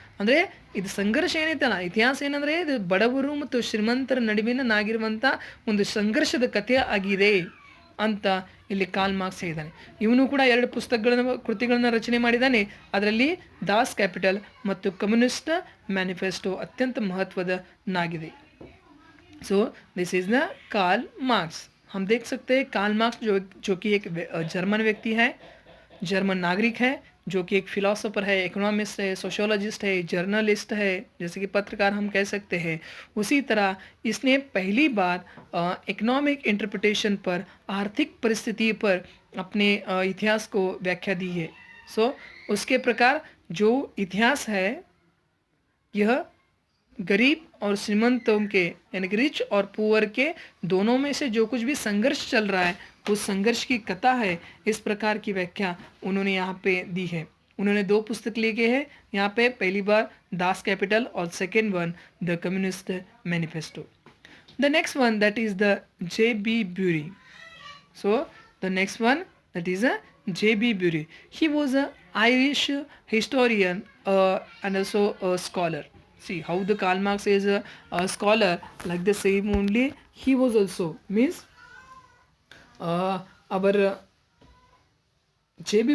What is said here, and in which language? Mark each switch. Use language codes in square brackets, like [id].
[kn] ಅಂದರೆ ಇದು ಸಂಘರ್ಷ ಏನೈತಲ್ಲ, ಇತಿಹಾಸ ಏನಂದರೆ ಇದು ಬಡವರು ಮತ್ತು ಶ್ರೀಮಂತರ ನಡುವಿನಾಗಿರುವಂಥ ಒಂದು ಸಂಘರ್ಷದ ಕಥೆ ಆಗಿದೆ ಅಂತ ಇಲ್ಲಿ ಕಾರ್ಲ್ ಮಾರ್ಕ್ಸ್ ಹೇಳಿದ್ದಾನೆ. ಇವನು ಕೂಡ 2 ಕೃತಿಗಳನ್ನು ರಚನೆ ಮಾಡಿದ್ದಾನೆ. ಅದರಲ್ಲಿ ದಾಸ್ ಕ್ಯಾಪಿಟಲ್ ಮತ್ತು ಕಮ್ಯುನಿಸ್ಟ್ ಮ್ಯಾನಿಫೆಸ್ಟೋ ಅತ್ಯಂತ ಮಹತ್ವದನಾಗಿದೆ. [en] So this is the Karl Marx. [hi] हम देख सकते हैं कार्ल मार्क्स जो कि एक जर्मन व्यक्ति है, जर्मन नागरिक है, जो कि एक फिलोसोफर है, इकोनॉमिस्ट है, सोशियोलॉजिस्ट है, जर्नलिस्ट है, जैसे कि पत्रकार हम कह सकते हैं. उसी तरह इसने पहली बार इकोनॉमिक इंटरप्रिटेशन पर, आर्थिक परिस्थिति पर अपने इतिहास को व्याख्या दी है. सो उसके प्रकार जो इतिहास है यह गरीब और श्रीमंतों के यानी कि रिच और पुअर के दोनों में से जो कुछ भी संघर्ष चल रहा है उस संघर्ष की कथा है. इस प्रकार की व्याख्या उन्होंने यहाँ पे दी है. उन्होंने 2 पुस्तक लिखे हैं यहाँ पे. पहली बार [en] Das Kapital और second one the Communist Manifesto. The next one that is the JB Bury. So the next one, that is a J.B. Bury. He was a Irish historian and also a scholar. See how the Karl Marx is a scholar, like the same only he was also, means our J.B.